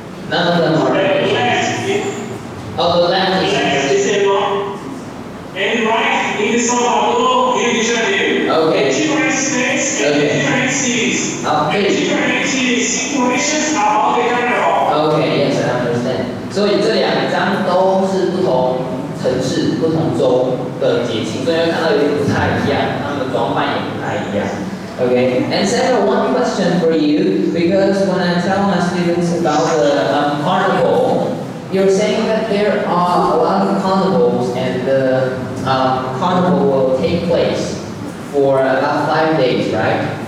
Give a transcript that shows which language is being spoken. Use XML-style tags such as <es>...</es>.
<en>None of them are. The left The left is in your city. And right in Salvador, Rio de Janeiro. Okay. Different states and different cities. Okay. And different situations about the carnival. Okay, yes, I understand.</en> <zh>所以这2张都是不同城市、不同州的节庆，所以会看到有点不太一样，他们的装扮也不太一样。</zh> <en>Okay, and Sarah, one question for you, because when I tell my students about the carnival, you're saying that there are a lot of carnivals and the carnival will take place for about 5 days, right?</en>